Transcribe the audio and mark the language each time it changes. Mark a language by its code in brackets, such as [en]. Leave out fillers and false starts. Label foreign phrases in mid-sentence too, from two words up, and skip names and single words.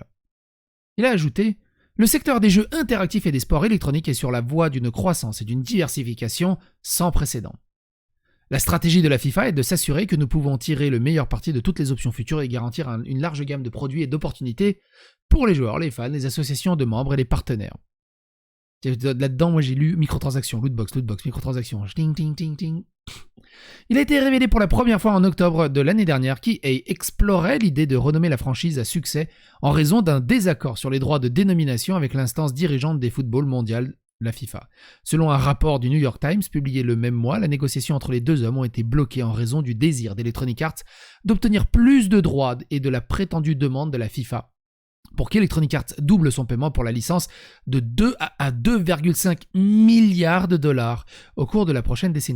[fr] Il a ajouté: le secteur des jeux interactifs et des sports électroniques est sur la voie d'une croissance et d'une diversification sans précédent. La stratégie de la FIFA est de s'assurer que nous pouvons tirer le meilleur parti de toutes les options futures et garantir une large gamme de produits et d'opportunités pour les joueurs, les fans, les associations de membres et les partenaires. Là-dedans, moi j'ai lu microtransactions, lootbox, microtransactions, ting, ting, ting, ting. Il a été révélé pour la première fois en octobre de l'année dernière qu'EA explorait l'idée de renommer la franchise à succès en raison d'un désaccord sur les droits de dénomination avec l'instance dirigeante des footballs mondial, la FIFA. Selon un rapport du New York Times publié le même mois, la négociation entre les deux hommes ont été bloquées en raison du désir d'Electronic Arts d'obtenir plus de droits et de la prétendue demande de la FIFA pour qu'Electronic Arts double son paiement pour la licence de 2 à 2,5 milliards de dollars au cours de la prochaine décennie.